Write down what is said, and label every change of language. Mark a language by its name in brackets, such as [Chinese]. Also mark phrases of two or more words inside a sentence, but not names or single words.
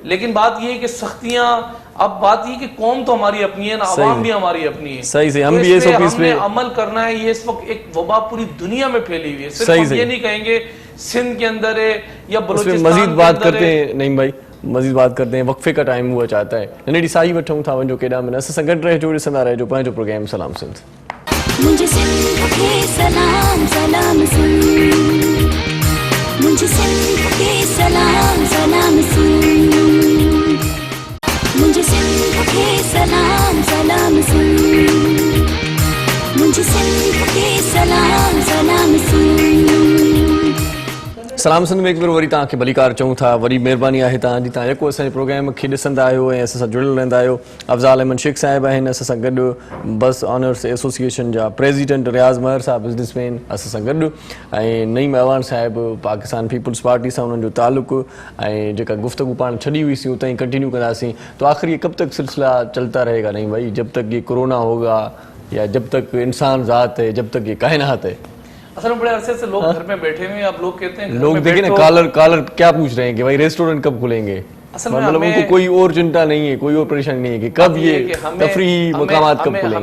[Urdu] لیکن بات یہ ہے کہ سختیاں، اب بات یہ کہ قوم تو ہماری اپنی ہے نا، عوام بھی ہماری اپنی ہے. صحیح ہم تو بھی ایس او پیز پہ عمل کرنا ہے. یہ اس وقت ایک وبا پوری دنیا میں پھیلی ہوئی ہے، صرف ہم یہ نہیں کہیں گے سندھ کے اندر ہے یا بلوچستان مزید بات کرتے ہیں. نہیں بھائی، مزید بات کرتے ہیں، وقفے کا ٹائم ہوا چاہتا ہے. [Sindhi] ननेडी साई वठूं था वञो केॾा मिन असां सां गॾु रहिजो, ॾिसंदा रहिजो पंहिंजो प्रोग्राम सलाम सिंध। [Urdu] مجھے سندھ کے سلام سلام سندھ، مجھے سندھ کے سلام سلام سندھ، مجھے سندھ کے سلام سلام سندھ، مجھے سندھ کے سلام سلام سندھ. [Sindhi] सलाम सिंध में एक बार वरी तव्हांखे भलीकार चऊं था, वरी महिरबानी आहे तव्हांजी, तव्हां जेको असांजे प्रोग्राम खे ॾिसंदा आहियो ऐं असां सां जुड़ियल रहंदा आहियो। अफ़ज़ाल अहमद शेख साहिब आहिनि असां सां गॾु, बस ऑनर्स एसोसिएशन जा प्रेसिडेंट, रियाज़ महर साहब बिज़नेसमैन असां सां गॾु, ऐं नईम अवान साहिब पाकिस्तान पीपल्स पार्टी सां उन्हनि जो तालुक़ु, ऐं जेका गुफ्तगू पाण छॾी हुईसीं उतां ई कंटिन्यू कंदासीं। [Urdu] تو آخر یہ کب تک سلسلہ چلتا رہے گا? نہیں بھائی، جب تک یہ کورونا ہوگا یا جب تک انسان ذات ہے، جب تک یہ کائنات ہے. اصل میں بڑے عرصے سے لوگ گھر میں بیٹھے ہوئے ہیں. اب لوگ کہتے ہیں, لوگ دیکھیے نا، کالر کیا پوچھ رہے ہیں کہ بھائی ریسٹورنٹ کب کھلیں گے. اصل میں مطلب ان کو کوئی اور چنتا نہیں ہے، کوئی اور پریشانی نہیں ہے کہ کب یہ تفریحی مقامات کب کھلیں گے.